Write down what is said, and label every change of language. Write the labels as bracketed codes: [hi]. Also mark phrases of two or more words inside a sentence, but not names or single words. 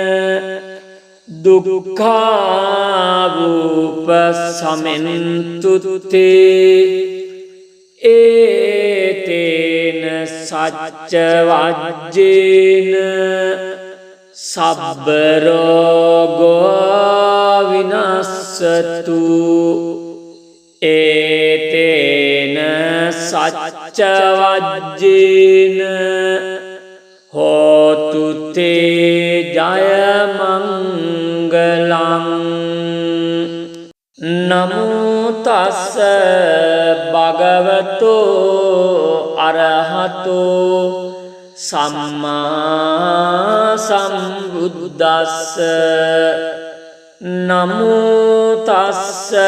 [pi] දුක්ඛාවූප සමෙන්තුත්තේ ඒතේන සච්ච වජ්ජේන සබ්බ රෝගෝ විනස්සතු ඒතේන සච්ච වජ්ජේන හෝතු තේ ජය මංගලං නමෝ තස්ස භගවතෝ අරහතෝ සම්මා සම්බුද්දස්ස නමෝ තස්ස